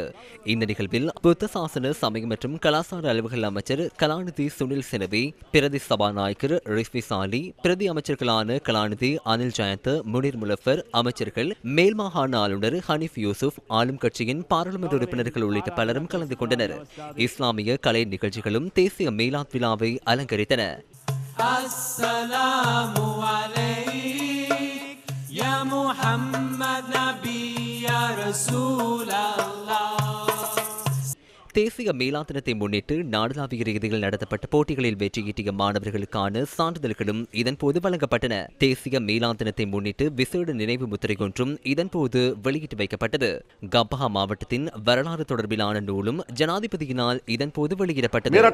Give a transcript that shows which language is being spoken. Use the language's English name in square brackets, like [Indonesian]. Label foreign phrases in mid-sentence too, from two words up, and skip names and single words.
[Tamil] இந்த நிகழ்வில் புத்த சாசன சமயம் மற்றும் கலாசார அலுவல்கள் அமைச்சர் கலாநிதி சுனில் செனவி, பிரதி சபாநாயகர் ரிஸ்வி சாலி, பிரதி அமைச்சர்களான கலாநிதி அனில் ஜயந்த், முனீர் முலஃபர், அமைச்சர்கள், மேல் மாகாண ஆளுநர் ஹனீஃப் யூசுப், ஆளும் கட்சியின் பாராளுமன்ற உறுப்பினர்கள் உள்ளிட்ட பலரும் கலந்து கொண்டனர். இஸ்லாமிய கலை நிகழ்ச்சிகளும் தேசிய மேலாத் விழாவை அலங்கரித்தன. [Arabic] السلام عليك يا محمد نبي يا رسول الله. [Tamil] தேசிய மேலா தினத்தை முன்னிட்டு நாடளாவிய ரீதியில் நடத்தப்பட்ட போட்டிகளில் வெற்றியீட்டிய மாணவர்களுக்கான சான்றிதழ்களும் இதன்போது வழங்கப்பட்டன. தேசிய மேலா தினத்தை முன்னிட்டு விசேட நினைவு முத்திரை ஒன்றும் இதன்போது வெளியிட்டு வைக்கப்பட்டது. கம்பஹா மாவட்டத்தின் வரலாறு தொடர்பிலான நூலும் ஜனாதிபதியினால் இதன்போது வெளியிடப்பட்டது.